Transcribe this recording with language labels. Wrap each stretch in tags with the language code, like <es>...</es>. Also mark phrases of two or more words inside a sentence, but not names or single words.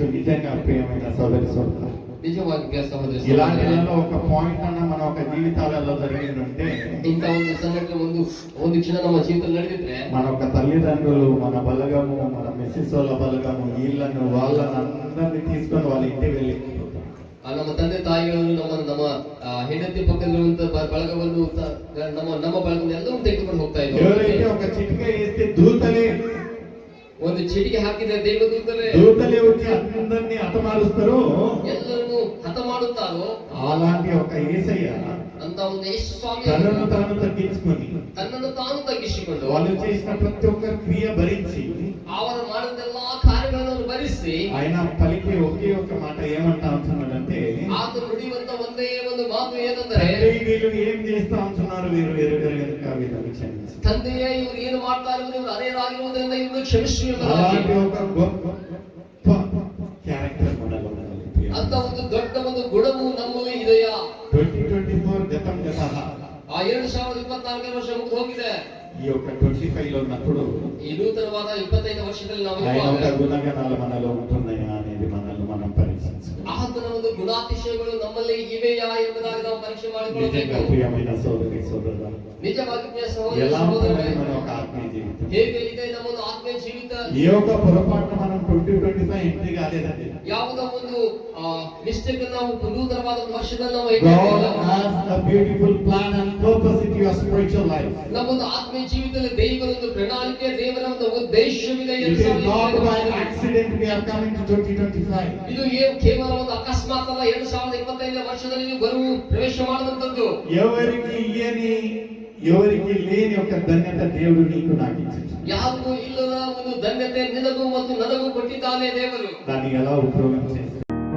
<te>నిజంగా ప్రియమైన సోదరి సోదరులు,</te> <kn>ನಿಜವಾಗಿ ಸಹೋದರ</kn> <te>ఇలాంటి</te> <kn>ಸಹೋದರಿಯರೇ,</kn> <te>ఒక పాయింట్ అన్న మన ఒక జీవితాలలో జరిగిందంటే</te> <kn>ಇಂಥ ಒಂದು ಸಂಘಟನೆ ಒಂದು ಕ್ಷಣ ನಮ್ಮ ಜೀವಿತದಲ್ಲಿ ನಡೆದಿದ್ರೆ</kn> <te>మన ఒక తల్లిదండ్రులు మన బలగము మన మిస్సెస్ వాళ్ళ బలగము వీళ్ళను వాళ్ళని అందరినీ తీసుకొని వాళ్ళ ఇంటికి వెళ్ళి</te> <kn>ನಮ್ಮ ತಂದೆ ತಾಯಿಗಳನ್ನು ನಮ್ಮ ಹೆಂಡತಿ ಪಕ್ಕದಲ್ಲಿರುವಂತ ಬಳಗವನ್ನು ನಮ್ಮ ಬಳಗವನ್ನು ಎಲ್ಲವೂ ತೆಗೆದುಕೊಂಡು ಹೋಗ್ತಾ</kn> <te>ఎవరైతే</te> <kn>ಇದ್ದಾರೆ.</kn> <te>ఒక చిటిక వేస్తే దూతలే</te> <kn>ಒಂದು ಚಿಟಿಕೆ ಹಾಕಿದ್ರೆ ದೇವದೂತರೇ</kn> <te>దూతలే వచ్చి అందరినీ హతమారుస్తారు.</te> <kn>ಎಲ್ಲರನ್ನು ಹತ ಮಾಡುತ್ತಾರೋ</kn> <te>అలాంటి ఒక యేసయ్య</te> <kn>ಅಂತ ಒಂದು ಯೇಸು ಸ್ವಾಮಿ</kn> <te>తనను తాను తగ్గించుకొని</te> <kn>ತನ್ನನ್ನು ತಾನು ತಗ್ಗಿಸಿಕೊಂಡು</kn> <te>వాళ్ళు చేసిన ప్రతి ఒక్క క్రియ భరించి</te> <kn>ಅವರು ಮಾಡಿದ ಎಲ್ಲಾ ಕಾರ್ಯಗಳನ್ನು ಭರಿಸಿ ಗಮನಿಸಿ</kn> <te>ఆయన పలికి ఒకే ఒక మాట ఏమంటా ఉంటున్నాడంటే</te> <kn>ಆತನು ನುಡಿಯುವಂತ ಒಂದೇ ಒಂದು ಮಾತು ಏನಂದರೆ</kn> <te>తండ్రి వీళ్ళు ఏం చేస్తా ఉంటున్నారు వీరు కనుక వీళ్ళని క్షమించు.</te> <kn>ತಂದೆಯೇ ಇವರು ಏನು ಮಾಡ್ತಾ ಇರುವುದು ಇವರು ಅನೇರಾಗಿರುವುದರಿಂದ ಇವರು ಕ್ಷಮಿಸು</kn> <te>అలాంటి</te> <kn>ಎಂಬುದಾಗಿ</kn> <te>ఒక గొప్ప క్యారెక్టర్ మనలో ఉన్నది.</te> <kn>ಅಂತ ಒಂದು ದೊಡ್ಡ ಒಂದು ಗುಣವು ನಮ್ಮಲ್ಲಿ ಇದೆಯಾ?</kn> <te>2024 గతం గత</te> <kn>ಆ 2024 ವರ್ಷ ಮುಗಿದು ಹೋಗಿದೆ.</kn> <te>ఈ యొక్క 25 లో ఉన్నప్పుడు</te> <kn>ಈ ನೂತನವಾದ 25 ವರ್ಷದಲ್ಲಿ ನಾವು</kn> <te>ఆయన ఒక</te> <kn>ಇರುವಾಗ</kn> <te>గుణగణాలు మనలో ఉంటున్నాయా అనేది మనల్ని మనం పరీక్షించుకోవాలి.</te> <kn>ಆತನ ಒಂದು ಗುಣಾತಿಶಯಗಳು ನಮ್ಮಲ್ಲಿ ಇವೆಯಾ ಎಂಬುದಾಗಿ ನಾವು ಪರೀಕ್ಷೆ</kn> <te>నిజంగా</te> <kn>ಮಾಡಿಕೊಳ್ಳಬೇಕು.</kn> <te>ప్రియమైన సోదరి సోదరుడా,</te> <kn>ನಿಜವಾಗಿ ಪ್ರಿಯ ಸಹೋದರ</kn> <te>ఎలా</te> <kn>ಸಹೋದರರೇ,</kn> <te>ఉంటుంది మన ఒక ఆత్మీయ జీవితం?</te> <kn>ಹೇಗೆ ಇದೆ ನಮ್ಮ ಒಂದು ಆತ್ಮೀಯ ಜೀವಿತ?</kn> <te>ఏ ఒక్క పొరపాటున మనం 2025 ఎంట్రీ కాలేదండి.</te> <kn>ಯಾವುದೋ ಒಂದು ಮಿಸ್ಟೇಕ್ ನಾವು ನೂತನವಾದ ಒಂದು ವರ್ಷದಲ್ಲಿ ನಾವು</kn> <en>God</en> <kn>ಹೇಗೆ</kn> <en>has a beautiful plan and purpose in your spiritual life.</en> <kn>ನಮ್ಮೊಂದು ಆತ್ಮೀಯ ಜೀವಿತದಲ್ಲಿ ದೇವರ ಒಂದು ಪ್ರಣಾಳಿಕೆ, ದೇವರ ಒಂದು ಉದ್ದೇಶವಿದೆ.</kn> <en>It is not by accident we are coming to 2025.</en> <kn>ಇದು ಕೇವಲ ಒಂದು ಅಕಸ್ಮಾತ್ ಅಲ್ಲ. 2025 ವರ್ಷದಲ್ಲಿ ನೀವು ಬರುವ ಪ್ರವೇಶ ಮಾಡುವಂತದ್ದು.</kn> <te>ఎవరికి లేని ఒక ధన్యత దేవుడు నీకు నాకు ఇచ్చాడు.</te> <kn>ಯಾರಿಗೂ ಇಲ್ಲದ ಒಂದು ಧನ್ಯತೆ ನಿನಗೂ ಮತ್ತು ನನಗೂ ಕೊಟ್ಟಿದ್ದಾನೆ ದೇವರು.</kn> <te>దాన్ని ఎలా ఉపయోగం చేస్తావు?</te>